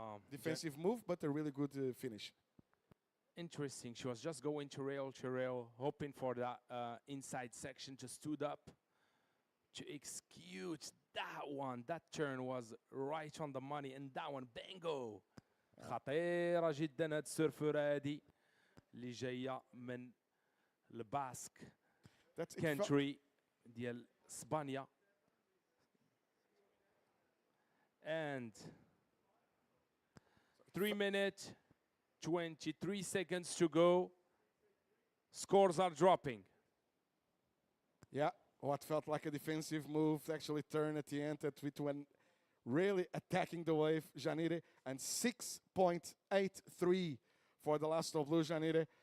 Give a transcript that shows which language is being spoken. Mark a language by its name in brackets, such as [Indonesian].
[English] Defensive move, but a really good finish. Interesting. She was just going to rail, hoping for that inside section, just stood up to execute that one. That turn was right on the money, and that one, bingo. [Arabic] خطيرة جدا هاد السيرفر هادي اللي جاية من الباسك كانتري ديال اسبانيا. [English] And 3 minutes 23 seconds to go. Scores are dropping. Yeah, what felt like a defensive move actually turned at the end when really attacking the wave, Janire, and 6.83 for the last of blue, Janire.